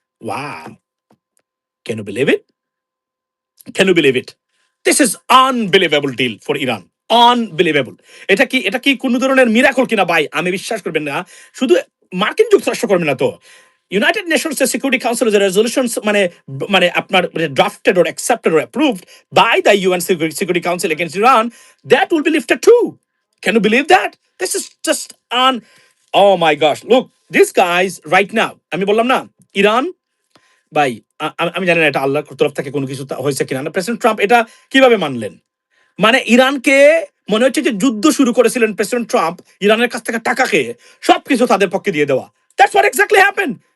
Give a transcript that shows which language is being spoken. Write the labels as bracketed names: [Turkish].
[English] Wow, can you believe it? Can you believe it? This is unbelievable deal for Iran, unbelievable। [Bangla] এটা কি কোন ধরনের miracle কিনা ভাই, আমি বিশ্বাস করবেন না। শুধু মার্কিন যুক্তরাষ্ট্র করবে না তো, [English] United Nations Security কাউন্সিলের resolutions মানে মানে আপনার drafted or accepted or approved by the UN Security Council against Iran, that will be lifted too। Can you believe that? This is just oh my gosh, look, these guys right now, [Bangla] আমি বললাম না Iran ভাই, আমি জানি না এটা আল্লাহর তরফ থেকে কোনো কিছু হয়েছে কিনা, প্রেসিডেন্ট ট্রাম্প এটা কিভাবে মানলেন? মানে ইরানকে মনে হচ্ছে যে যুদ্ধ শুরু করেছিলেন প্রেসিডেন্ট ট্রাম্প, ইরানের কাছ থেকে টাকা খেয়ে সবকিছু তাদের পক্ষে দিয়ে দেওয়া। [English] That's what exactly happen.